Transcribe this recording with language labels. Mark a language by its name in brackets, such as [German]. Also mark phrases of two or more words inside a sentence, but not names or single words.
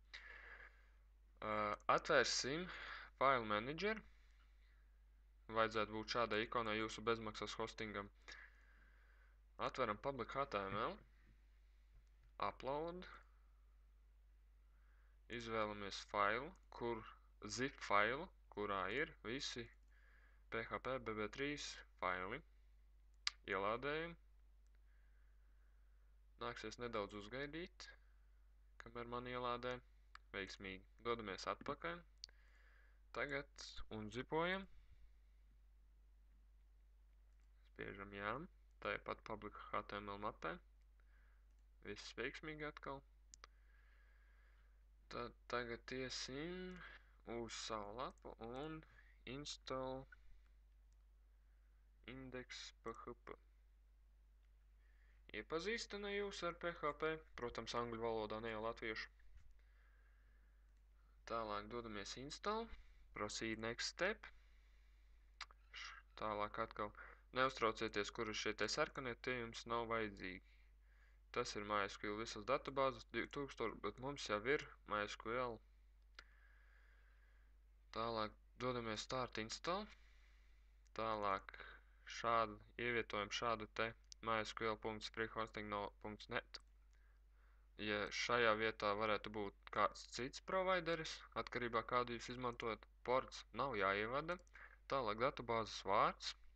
[Latvian] Atvērsim [English] File Manager. [Latvian] Vajadzētu būt šādai ikonai jūsu bezmaksas hostingam. Atveram [English] public HTML. Upload. [Latvian] Izvēlamies failu, zip failu, kurā ir visi PHP BB3 faili. Ielādējam. Nāksies nedaudz uzgaidīt, kamēr man ielādē. Veiksmīgi. Dodamies atpakaļ. Tagad unzipojam. Spiežam jā. Tāpat [English] public HTML [Latvian] mapē. Viss veiksmīgi atkal. Tad tagad iesim uz savu lapu un install index.php. Iepazīstina jūs ar PHP, protams, angļu valodā, ne jau latviešu. Tālāk dodamies [English] install, proceed next step. [Latvian] Tālāk atkal neuztraucieties, kur ir šie te sarkanie, tie jums nav vajadzīgi. Tas ir MySQL visas datubāzes 2000, bet mums jau ir MySQL. Tālāk dodamies [English] start install. [Latvian] Tālāk ievietojam šādu te mysql.freehosting.net. Ja šajā vietā varētu būt kāds cits provideris, atkarībā kādu jūs izmantojat, ports nav jāievada. Tālāk datubāzes vārds.